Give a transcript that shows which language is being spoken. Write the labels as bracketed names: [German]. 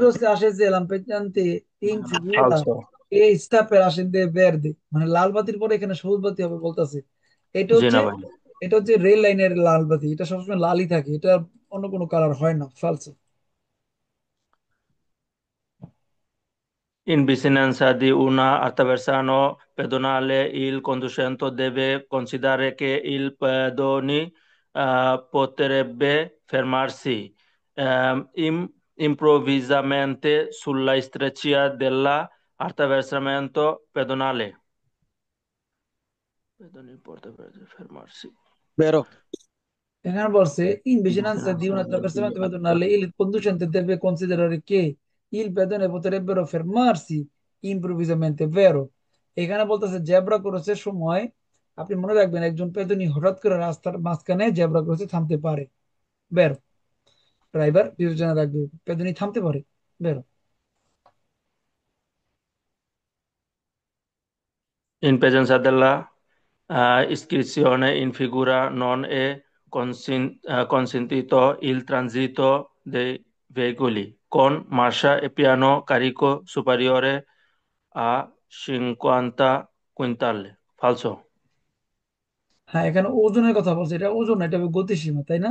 [Italian] luce accese lampeggiante in figura Falso, e sta per accendere verde, [Bangla] মানে লাল বাতির পরে এখানে সবুজ বাতি হবে বলতাছে। এটা জি হচ্ছে না ভাই। এটা হচ্ছে রেল লাইনের লাল বাতি, এটা সবসময় লালই থাকে, এটা অন্য কোনো কালার হয় না, ফালসো। [Italian] In vicinanza di una attraversano pedonale, il conducente deve considerare che il pedone potrebbe fermarsi improvvisamente sulla streccia dell'attraversamento pedonale. Pedone potrebbe fermarsi. Vero. [Bangla] এখানে বলছে in [Italian] In vicinanza di un vicinanza di attraversamento pedonale il conducente deve considerare che il pedone potrebbero fermarsi improvvisamente, vero। [Bangla] এখানে বলতেছে zebra ক্রসের সময় আপনি মনে রাখবেন একজন পেদনী হঠাৎ করে রাস্তার মাঝখানে জেব্রা ক্রসে থামতে পারে, বেরো। ড্রাইভার বিবেচনা রাখবে, পেদনী থামতে পারে, বেরো। [Italian] In presenza della iscrizione in figura non è consentito il transito dei veicoli con marcia e piano carico superiore a 50 quintali. Falso. [Bangla] হ্যাঁ, এখানে ওজনের কথা বলছে, এটা ওজন না, এটা হবে গতিসীমা, তাই না?